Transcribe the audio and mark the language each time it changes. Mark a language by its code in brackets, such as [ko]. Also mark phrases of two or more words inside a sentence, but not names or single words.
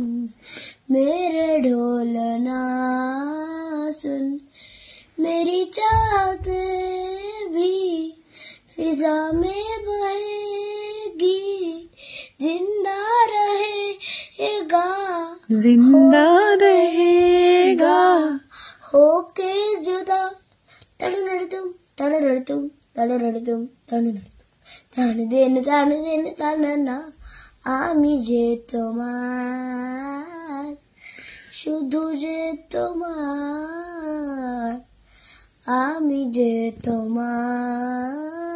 [hi] मेरे ढोलना सुन मेरी चाहत भी फिजा में बहेगी। जिंदा रहेगा जिंदा रहेगा होके जुदा। तड़नड़तुम तड़नड़तुम तड़नड़तुम तड़नड़तुम तान देन तानना [bn] আমি যে তোমার শুধু যে তোমার আমি যে তোমার।